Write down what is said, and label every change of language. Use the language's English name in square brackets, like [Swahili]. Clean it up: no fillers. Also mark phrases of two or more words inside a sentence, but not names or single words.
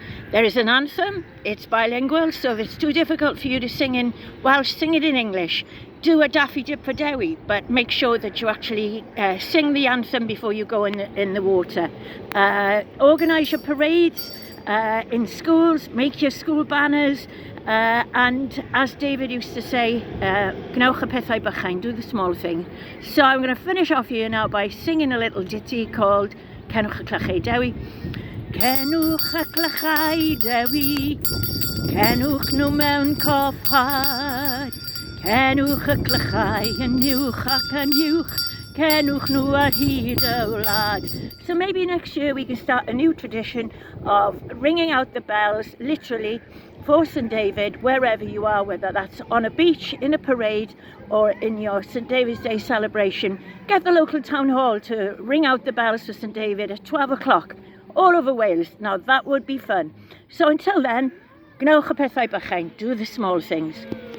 [English] There is an anthem, it's bilingual, so if it's too difficult for you to sing in Welsh, sing it in English. Do a Daffy Dip for Dewi, but make sure that you actually sing the anthem before you go in the water. Organise your parades in schools, make your school banners, and as David used to say, [Welsh] Gnewch y pethau bychain, [English] do the small thing. So I'm going to finish off here now by singing a little ditty called Cenwch y Clychau Dewi. [Welsh] Cenwch y Clychau Dewi, cenwch nhw mewn cofhad. Cenwch y glychau yn uwch ac yn uwch, cenwch nhw ar hyd y wlad. [English] So maybe next year we can start a new tradition of ringing out the bells, literally, for St David, wherever you are, whether that's on a beach, in a parade, or in your St David's Day celebration. Get the local town hall to ring out the bells for St David at 12 o'clock, all over Wales. Now that would be fun. So until then, [Welsh] gnewch y pethau bychain, [English] do the small things.